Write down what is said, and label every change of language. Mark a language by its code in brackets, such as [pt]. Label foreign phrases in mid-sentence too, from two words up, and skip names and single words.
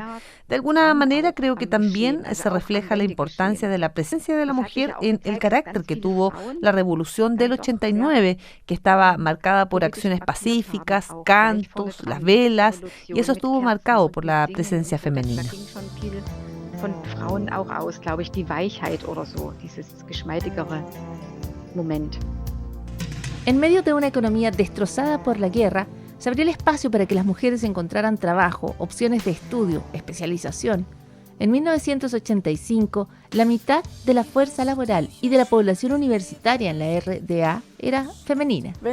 [es] De alguna manera creo que también se refleja la importancia de la presencia de la mujer en el carácter que tuvo la revolución del 89, que estaba marcada por acciones pacíficas, cantos, las velas, y eso estuvo marcado por la presencia femenina. [de] Von Frauen auch aus, glaube ich, die Weichheit oder so, dieses geschmeidigere Moment. [es] En medio de una economía destrozada por la guerra, se abrió el espacio para que las mujeres encontraran trabajo, opciones de estudio, especialización. En 1985, la mitad de la fuerza laboral y de la población universitaria en la RDA era femenina.